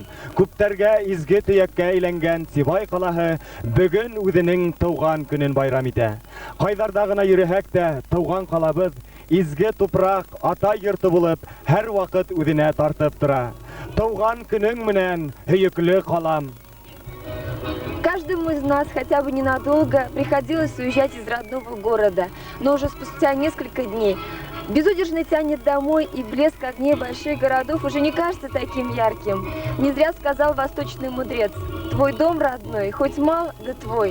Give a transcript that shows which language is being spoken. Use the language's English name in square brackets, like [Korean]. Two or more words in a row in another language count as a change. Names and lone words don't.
[Bashkir] Күптәргә изге төяккә әйләнгән Сибай калаһы бүген үзенең туган көнен байрам итә. Кайдарда гына йөрһәк тә, туган калабыз изге тупрак, ата йорты булып, һәр вакыт үзенә тартып тора. Туган көнең менән һөекле калам. [Russian] Каждому из нас хотя бы ненадолго приходилось уезжать из родного города, но уже спустя несколько дней безудержно тянет домой, и блеск огней больших городов уже не кажется таким ярким. Не зря сказал восточный мудрец: твой дом родной, хоть мал, да твой.